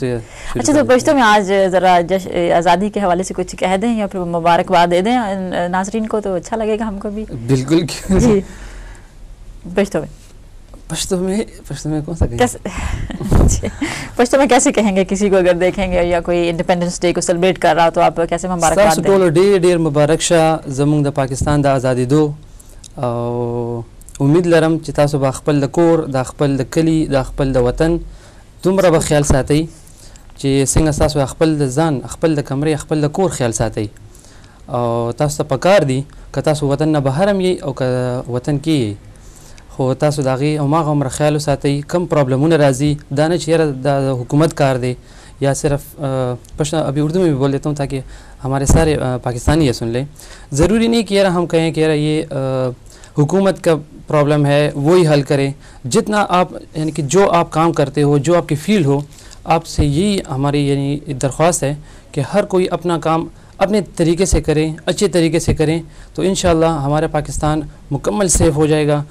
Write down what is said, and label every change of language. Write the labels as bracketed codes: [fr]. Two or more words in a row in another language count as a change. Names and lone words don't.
[ur] اچھا, تو پشتو میں آج ذرا آزادی کے حوالے سے کچھ کہہ دیں یا پھر مبارکباد دے دیں ناظرین کو, تو اچھا لگے گا ہم کو بھی. بالکل. جی, پشتو میں کون سا پشتو میں کیسے کہیں گے کسی کو اگر دیکھیں گے یا کوئی انڈیپینڈنس ڈے کو سیلیبریٹ کر رہا تو آپ کیسے مبارکباد دیں؟ [ps] ټولو ډیر مبارک شه زموږ د پاکستان د ازادي دو, او امید لرم چې تاسو به خپل د کور د خپل د کلی د خپل د وطن دومره به خیال ساتئ چې څنګه تاسو خپل د ځان خپل د کمرې خپل د کور خیال ساتئ, او تاسو ته پکار دي که تاسو وطن نه بهر هم یې او که وطن کې یې, خو تاسو د هغې هماغه عمره خیال وساتئ. کم پرابلمونه راځي دا نه چې یاره د حکومت کار دی یا صرف [ur] ابھی اردو میں بھی بول دیتا ہوں تاکہ ہمارے سارے پاکستانی یہ سن لیں. ضروری نہیں کہ یار ہم کہیں کہ یار یہ حکومت کا پرابلم ہے وہی حل کریں. جتنا آپ یعنی کہ جو آپ کام کرتے ہو, جو آپ کی فیلڈ ہو, آپ سے یہی ہماری یعنی درخواست ہے کہ ہر کوئی اپنا کام اپنے طریقے سے کریں, اچھے طریقے سے کریں, تو انشاءاللہ ہمارا پاکستان مکمل سیف ہو جائے گا.